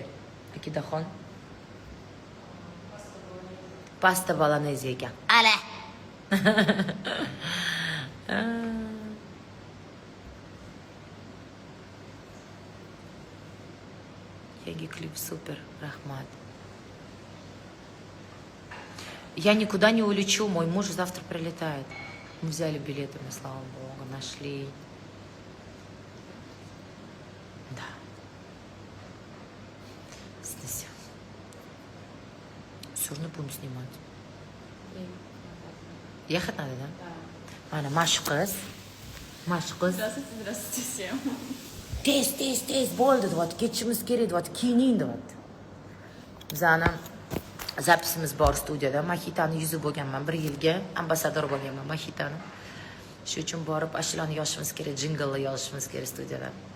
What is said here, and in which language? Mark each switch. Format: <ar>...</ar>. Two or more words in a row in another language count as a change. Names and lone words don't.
<uz>Akidaxon. Pasta bolognese ekan. Ala. Yangi klip super, rahmat.</uz> <ru>Я никуда не улечу, мой муж завтра прилетает. Мы взяли билеты, мы, слава богу, нашли. Да. Все равно будем снимать. Ехать надо, да? Да.</ru> <uz>Ana, mashqiz.</uz> <ru>Здравствуйте, здравствуйте всем.</ru> <uz>Tez bo'ldi, deyapti. Ketishimiz kerak, deyapti. Kiyining, deyapti. Bizani zapisimiz bor studiyada. Mahitani yuzi bo'lganman 1 yilga, ambasador bo'lganman Mahitani. Shu uchun borib ashulani yozishimiz kerak, jinglni yozishimiz kerak studiyada.</uz>